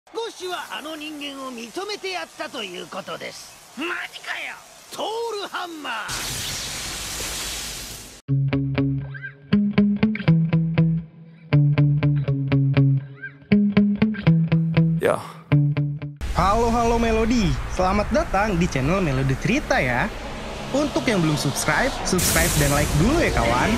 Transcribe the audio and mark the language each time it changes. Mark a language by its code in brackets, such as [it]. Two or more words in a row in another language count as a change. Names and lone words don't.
[ja] ゴシはあの人間を認めてやったということです。マジかよ、トールハンマー。 [id] Ya. Halo Melody, selamat datang di channel Melody Cerita ya. Untuk yang belum subscribe dan like dulu ya kawan.